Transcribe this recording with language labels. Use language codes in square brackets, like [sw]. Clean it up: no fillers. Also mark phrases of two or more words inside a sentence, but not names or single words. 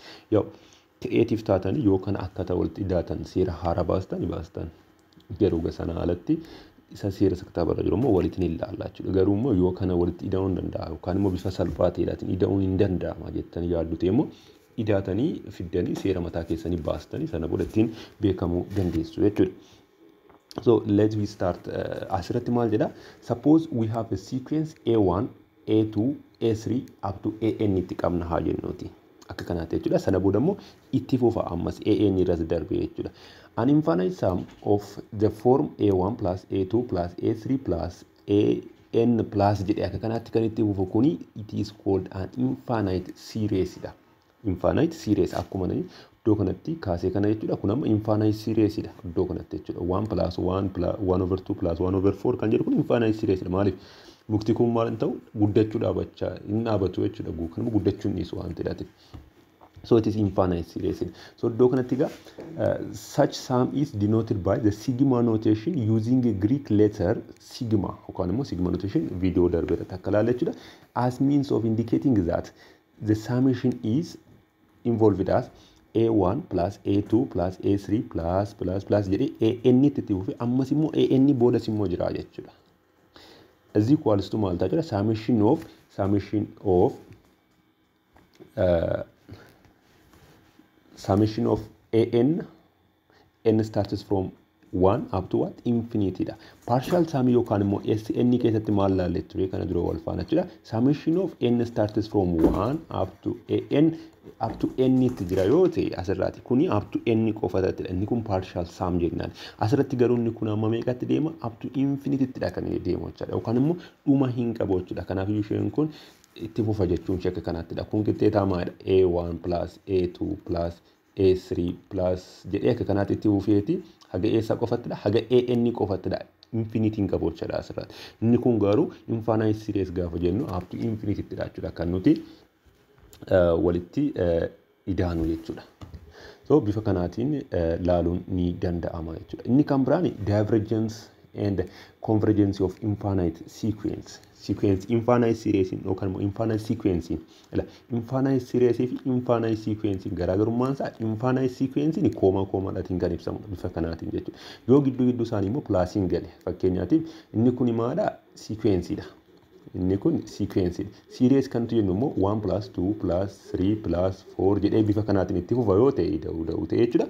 [om] Yoo ta'eetiif taatanii yoo kana akkaataa walitti idaatan seera haaraa baastan garuu gasana alatti isa seera kitaaba jiru immoo walitti ilaalla jechuudha. Garuu immoo yoo kana walitti idaa'uu danda'a yookaan immoo bifa salphaa ta'eedhaatiin idaa'uun hin danda'ama jettanii yaaddu ta'e immoo idaatanii fiddanii seera mataa keessanii baastanii sana booda ittiin beekamuu dandeessu jechuudha. [en] So let's we start [om] asirratti maal jedha? [en] Suppose we have a sequence A1, A2, A3 up to AN [om] itti qabna haa jennuuti. Akka kanaatti jechuudha. Sana booda immoo itti fufa ammas AN irras darbee jechuudha. [en] An infinite sum of the form A1 plus A2 plus A3 plus AN plus [om] jedhee akka kanaatti kan itti fufu kuni [en] it is called an infinite series dha. Infinite series [om] akkuma iddoo kanatti kaasee kana jechuudha. Kun amma [en] infinite series [om] dha iddoo kanatti jechuudha. [en] 1 plus 1 plus 1/2 plus 1/4 [om] kan jedhu kun [en] infinite series dha. [om] Maaliif mukti kun maal ta'u guddachuu dhaabachaa hin dhaabatu jechuudha. Kan immoo guddachuu hin dhiisu waan ta'eedhaati. [en] So it is infinite series. So [om] iddoo kanatti egaa [en] such sum is denoted by the sigma notation using a Greek letter sigma [om] yookaan immoo [en] sigma notation [om] viidiyoo darbe irratti akka ilaalle jechuudha. [en] As means of indicating that the summation is involved as A1 plus A2 plus A3 plus [om] jedhee AN itti fufe ammas immoo AN boodas immoo jira jechuudha. [en] As equals to [om] maal ta'a jechuudha [en] summation of n starts from 1 up to what infinity dha. Partial sum [om] yookaan immoo SN keessatti maal laalle ture kana dura wal faana jechuudha. [en] Summation of n starts from 1 up to n [om] itti jira yoo ta'e asirraati kuni [en] up to n [om] qofatatti dha. Inni kun [en] partial sum [om] jennaan. Asirratti garuu inni kun amma meeqatti deema [en] up to infinity [om] dha kan inni deemu jechuudha. Yookaan immoo dhuma hin qabu jechuudha. Kanaaf isheen kun itti fufa jechuun shakka kanaatti dha. Kun qixxeetaa maalidha? [en] A1 plus A2 plus A3 plus [om] jedhee akka kanaatti itti fufeeti haga eessa qofattidha? Haga AN qofattidha. Infinity hin qabu jechuudha asirratti. Inni kun garuu [en] infinite series [om] gaafa jennu [en] up to infinity [om] dha jechuudha kan nuti walitti idaanu jechuudha. So bifa kanaatiin laaluun ni danda'ama jechuudha. Inni kan biraan [en] divergence and convergence of infinite sequence. Infinite series [om] yookaan immoo [en] infinite sequence. Infinite series [om] fi [en] infinite sequence [om] garaagarummaan isaa [en] infinite sequence [om] ni koomaadhaatiin kan ibsamu bifa kanaatiin jechuudha. Yoo gidduu isaanii immoo plaasiin gale fakkeenyaatiif inni kun maadha sequenceedha. Inni kun sequenceedha. Series kan jennu immoo 1 plus 2 plus 3 plus 4 jedhee bifa kanaatiin itti fufa yoo ta'e da'uu ta'e jechuudha.